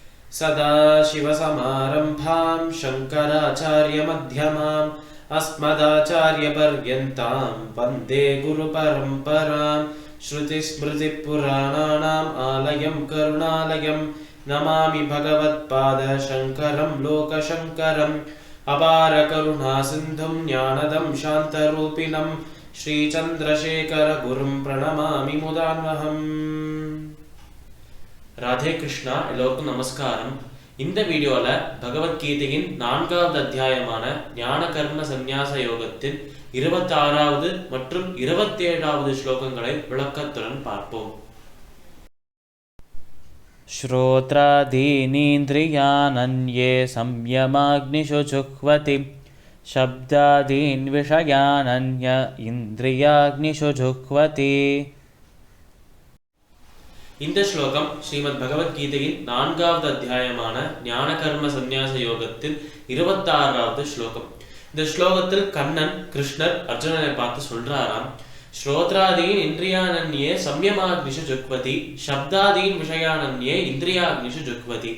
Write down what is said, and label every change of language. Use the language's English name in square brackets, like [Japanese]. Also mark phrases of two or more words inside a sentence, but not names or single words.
[Sanskrit] सदाशिवसमारम्भां शङ्कराचार्यमध्यमाम् अस्मदाचार्यपर्यन्तां वन्दे गुरुपरम्परां श्रुतिस्मृतिपुराणानाम् आलयं करुणालयं नमामि भगवत्पादशङ्करं लोकशङ्करम् अपारकरुणासिन्धुं ज्ञानदं शान्तरूपिणं श्रीचन्द्रशेखरगुरुं प्रणमामि मुदान्वहम्. [Tamil] ராதே கிருஷ்ணா. எல்லோருக்கும் நமஸ்காரம். இந்த வீடியோல பகவத்கீதையின் 4வது அத்தியாயமான ஞான கர்ம சந்நியாச யோகத்தின் 26வது மற்றும் 27வது ஸ்லோகங்களை விளக்கத்துடன் பார்ப்போம். [Sanskrit] श्रोत्रादीनीन्द्रियानन्ये संयमाग्निषु जुह्वति शब्दादीन् विषयानन्य इन्द्रियाग्निषु जुह्वति. [Tamil] இந்த ஸ்லோகம் ஸ்ரீமத் பகவத்கீதையின் 4வது அத்தியாயமான ஞான கர்ம சந்நியாச யோகத்தின் 26வது ஸ்லோகம். இந்த ஸ்லோகத்தில் கண்ணன் கிருஷ்ணர் அர்ஜுனனை பார்த்து சொல்றாராம், [Sanskrit] श्रोत्रादीन् इन्द्रियाण्यन्ये संयमाग्निषु जुह्वति शब्दादीन् विषयानन्ये इन्द्रियाग्निषु जुह्वति.